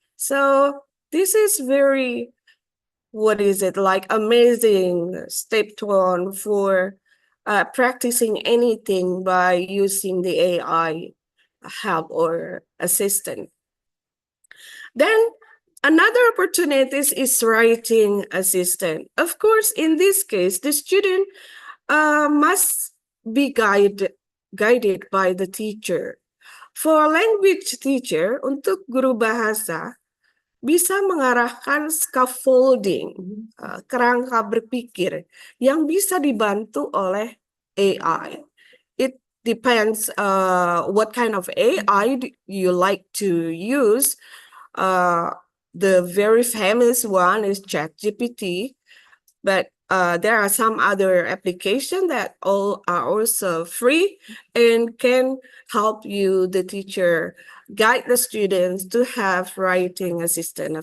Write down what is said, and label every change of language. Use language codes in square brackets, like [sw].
[en] So this is very, amazing step one for practicing anything by using the AI help or assistant. Then another opportunity is writing assistant. Of course, in this case, the student must be guided by the teacher. For language teacher, [id] untuk guru bahasa, bisa mengarahkan scaffolding, kerangka berpikir yang bisa dibantu oleh AI. [en] It depends what kind of AI you like to use. The very famous one is ChatGPT, but there are some other applications that all are also free and can help you, the teacher, guide the students to have writing assistant.